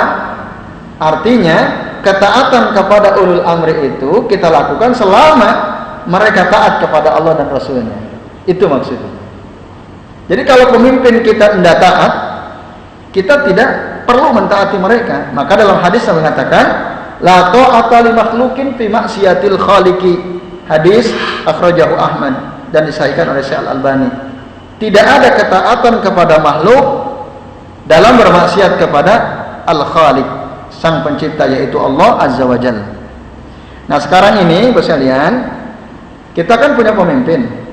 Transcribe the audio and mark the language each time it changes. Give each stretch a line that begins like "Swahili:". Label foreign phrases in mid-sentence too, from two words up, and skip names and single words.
Indonesian: Artinya ketaatan kepada
Arabic: أولي الأمر
Indonesian: itu kita lakukan selama mereka taat kepada Allah dan Rasulnya. Itu maksudnya. Jadi kalau pemimpin kita tidak taat, kita tidak perlu mentaati mereka. Maka dalam hadis yang mengatakan,
Arabic: لا طاعة لمخلوق في معصية الخالق.
Indonesian: Hadis akhrajahu Ahmad dan disahihkan oleh Syekh Al-Albani. Tidak ada ketaatan kepada makhluk dalam bermaksiat kepada Al-Khaliq, Sang Pencipta, yaitu Allah
Arabic: عز وجل.
Indonesian: Nah, sekarang ini Bapak sekalian, kita kan punya pemimpin.